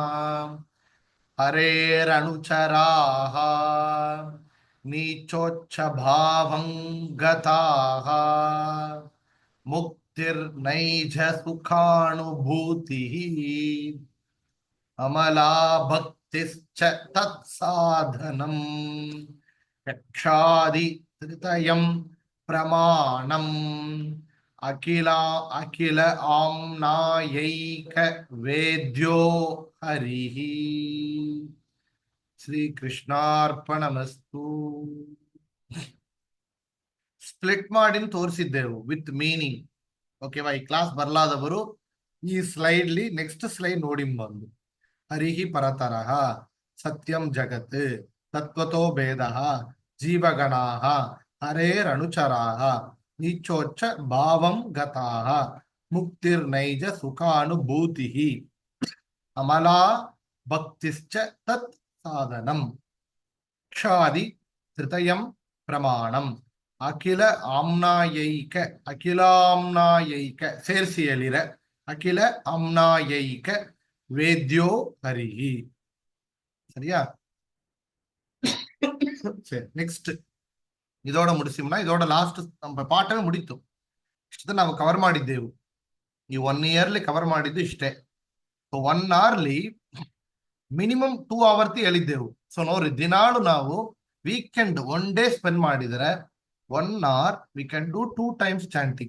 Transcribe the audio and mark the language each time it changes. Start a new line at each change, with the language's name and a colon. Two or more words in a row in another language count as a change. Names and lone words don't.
Sanskrit: ಹರೇರನುಚರಾಃ ನೀಚೋಚ್ಛ ಭಾವಂ ಗತಾಃ ಮುಕ್ತಿರ್ನೈಜ ಸುಖಾನುಭೂತಿಃ ಅಮಲಾ ಭಕ್ತಿಶ್ಚ ತತ್ಸಾಧನಂ ಯಕ್ಷಾದಿ ತ್ರಿತಯಂ ಪ್ರಮಾಣಂ ಅಖಿಲ ಆಮ್ನಾಯೈಕ ವೇದ್ಯೋ ಹರಿಃ. ಶ್ರೀಕೃಷ್ಣಾರ್ಪಣಮಸ್ತು.
Kannada: ಸ್ಪ್ಲಿಟ್ ಮಾಡಿ ತೋರಿಸಿದ್ದೆವು
English: with meaning.
Kannada: ಓಕೆವಾ? ಈ ಕ್ಲಾಸ್ ಬರ್ಲಾದವರು ಈ ಸ್ಲೈಡ್ಲಿ
English: next slide
Kannada: ನೋಡಿ ಬಂದು.
Sanskrit: ಹರಿಹಿ ಪರತರಃ ಸತ್ಯಂ ಜಗತ್ ತತ್ವತೋ ಭೇದ ಜೀವಗಣಾಃ ಹರೇರನುಚರಾಃ ನೀಚೋಚ್ಚ ಭಾವಂ ಗತಾಃ ಮುಕ್ತಿರ್ನೈಜ ಸುಖಾನುಭೂತಿಃ ಅಮಲಾ ಭಕ್ತಿಶ್ಚ ತತ್ ಸಾಧನಂ ಕ್ಷಾದಿ ತೃತಯಂ ಪ್ರಮಾಣಂ ಅಖಿಲ ಅಖಿಲಾಮ್ನಾಯೈಕ
Kannada: ಸೇರಿಸಿ ಹೇಳಿರ
Sanskrit: ಅಖಿಲ ಆಮ್ನಾಯೈಕ ವೇದ್ಯೋ ಹರಿಹಿ.
Tamil: சரியா? சரி, நெக்ஸ்ட் இதோட முடிசிம்னா இதோட
Kannada: ಲಾಸ್ಟ್ ನಮ್ಮ ಪಾಠವೇ ಮುಡೀತು. ಇಷ್ಟನ್ನ ನಾವು ಕವರ್ ಮಾಡಿದ್ದೆವು. ಈ 1 ಇಯರ್ಲಿ ಕವರ್ ಮಾಡಿದ್ದು ಇಷ್ಟೇ. 1 ಅವರ್ಲಿ ಮಿನಿಮಮ್ 2 ಅವರ್ತಿ ಹೇಳಿದ್ದೆವು. ಸೊ ನೋಡ್ರಿ, ದಿನಾಳು ನಾವು
English: weekend 1 day spend
Kannada: ಮಾಡಿದರೆ
English: 1 hour we can do 2 times chanting.